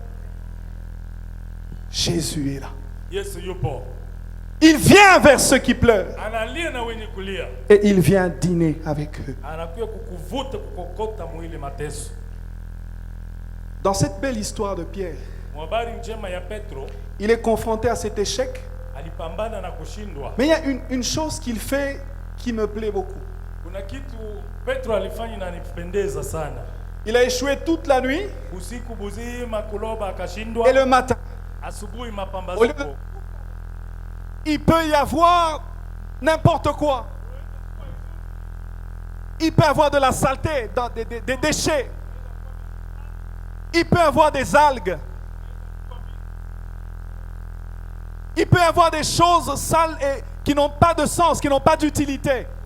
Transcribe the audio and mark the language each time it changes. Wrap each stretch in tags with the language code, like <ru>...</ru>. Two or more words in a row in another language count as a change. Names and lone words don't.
<fr>Jésus est là.</fr> <sw>Yesu yupo.</sw> <fr>Il vient vers ceux qui pleurent</fr> <sw>Analia na wenye kulia.</sw> <fr>et il vient dîner avec eux.</fr> <sw>Anakuja kukuvuta kukokota mwili mateso.</sw> <fr>Dans cette belle histoire de Pierre,</fr> <sw>Mwabari njema ya Petro</sw> <fr>il est confronté à cet échec.</fr> <sw>alipambana na kushindwa.</sw> <fr>Mais il y a une chose qu'il fait qui me plaît beaucoup.</fr> <sw>Kuna kitu Petro alifanya na nipendeza sana.</sw> <fr>Il a échoué toute la nuit</fr> <sw>Usiku buzima kuloba akashindwa.</sw> <fr>et le matin.</fr> <sw>Asubuhi</sw> <fr>Au lieu</fr> <sw>mapambazuko.</sw> <fr>de- Il peut y avoir n'importe quoi. Il peut y avoir de la saleté, des déchets. Il peut y avoir des algues. Il peut y avoir des choses sales et qui n'ont pas de sens, qui n'ont pas d'utilité.</fr>